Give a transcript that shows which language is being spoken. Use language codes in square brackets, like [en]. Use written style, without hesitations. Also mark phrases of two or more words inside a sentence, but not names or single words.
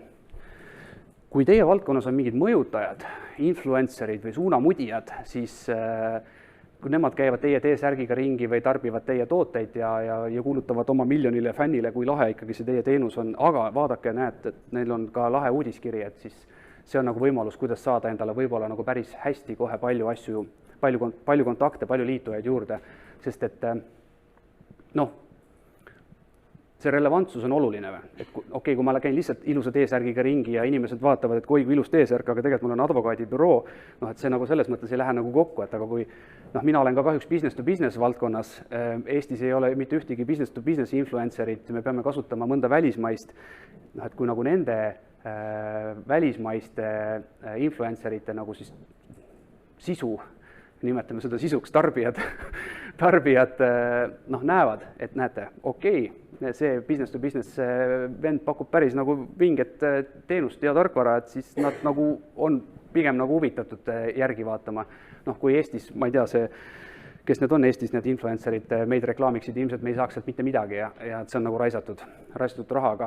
[et] Kui teie valdkonnas on mingid mõjutajad, influencerid või suunamudijad, siis kui nemad käivad teie T-särgiga ringi või tarbivad teie tooteid ja kuulutavad oma miljonile fännile, kui lahe ikkagi see teie teenus on, aga vaadake, näete, et neil on ka lahe uudiskiri, et siis see on nagu võimalus, kuidas saada endale võib-olla nagu päris hästi kohe palju asju, palju kontakte, palju liitujaid juurde, sest et noh, see relevantsus on oluline või? Et okei, kui ma käin lihtsalt ilusa T-särgiga ringi ja inimesed vaatavad, et kui ilus T-särk, aga tegelikult mul on advokaadibüroo, noh, et see nagu selles mõttes ei lähe nagu kokku, et aga kui noh, mina olen ka kahjuks [en] business to business [et] valdkonnas, Eestis ei ole mitte ühtegi [en] business to business [et] influencerit, me peame kasutama mõnda välismaist, noh, et kui nagu nende välismaiste influencerite nagu siis sisu, nimetame seda sisuks, tarbijad noh, näevad, et näete, okei, see [en] business to business [et] vend pakub päris nagu vinget teenust ja tarkvara, et siis nad nagu on pigem nagu huvitatud järgi vaatama. Noh, kui Eestis, ma ei tea, kes need on Eestis, need influencerid meid reklaamiksid, ilmselt me ei saaks sealt mitte midagi ja see on nagu raisatud rahaga.